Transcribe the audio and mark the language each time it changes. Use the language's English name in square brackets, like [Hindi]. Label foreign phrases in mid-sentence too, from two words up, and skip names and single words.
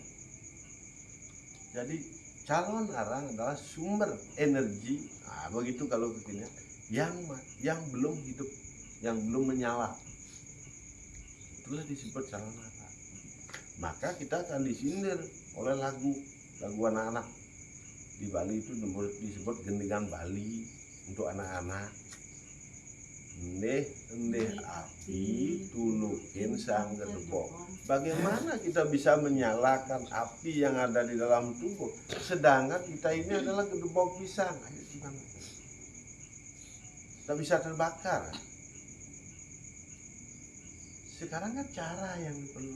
[Indonesian] Jadi calon arang adalah sumber energi, nah, begitu kalau begini, yang belum hidup, yang belum menyala. Itulah disebut calon arang. Maka kita akan disindir oleh lagu anak-anak di Bali itu disebut gendingan Bali untuk anak-anak. [Balinese] Endeh api tulukin sang gedebok. [Indonesian] Bagaimana kita bisa menyalakan api yang ada di dalam tubuh sedangkan kita ini adalah gedebok pisang? Ayo gimana? Tak bisa terbakar. Sekarang kan cara yang perlu.